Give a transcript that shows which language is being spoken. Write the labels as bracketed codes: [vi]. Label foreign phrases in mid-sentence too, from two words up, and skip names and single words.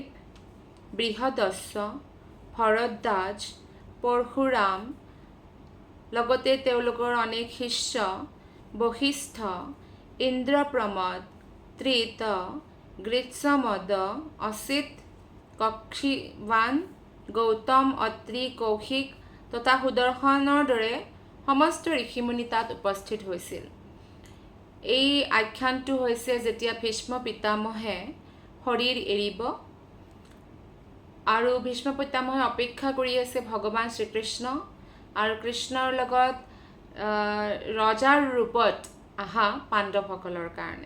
[as] বৃহদশ্ব ভৰদ্বাজ পৰশুৰাম লগতে তেওঁলোকৰ অনেক শিষ্য বশিষ্ঠ ইন্দ্ৰপ্ৰমদ ত্ৰিত গৃৎসমদ অসিত কক্ষীৱান গৌতম অত্ৰি কৌশিক তথা सुदर्शনৰ দৰে সমস্ত ঋষিমুনি তাত উপস্থিত হৈছিল। এই আখ্যানটো হৈছে যেতিয়া ভীষ্ম পিতামহে শৰীৰ এৰিব আৰু ভীষ্ম পিতামহে অপেক্ষা কৰি আছে ভগৱান শ্ৰীকৃষ্ণ আৰু কৃষ্ণৰ লগত ৰজাৰ ৰূপত আহা পাণ্ডৱসকলৰ কাৰণে।